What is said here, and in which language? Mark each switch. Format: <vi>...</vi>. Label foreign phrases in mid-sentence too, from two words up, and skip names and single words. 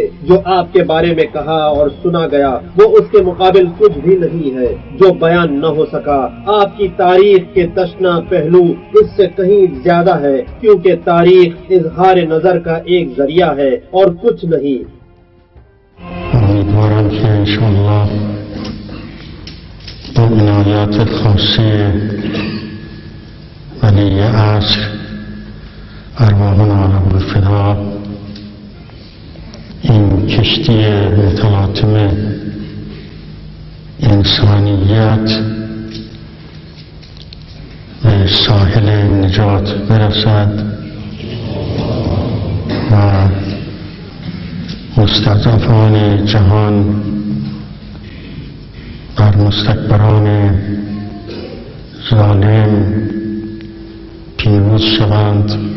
<ur>جو آپ کے بارے میں کہا اور سنا گیا وہ اس کے مقابل کچھ بھی نہیں ہے جو بیان نہ ہو سکا۔ آپ کی تاریخ کے تشنا پہلو اس سے کہیں زیادہ ہے، کیونکہ تاریخ اظہار نظر کا ایک ذریعہ ہے اور کچھ نہیں۔</ur> <fa>امیدوارم که انشاءالله با عنایات خاصی ولی عصر</fa> <ar>ارواحنا له الفدا</ar> <fa>این کشتی متلاطم انسانیت به ساحل نجات برسد و مستضعفان جهان بر مستکبران ظالم پیروز شوند.</fa>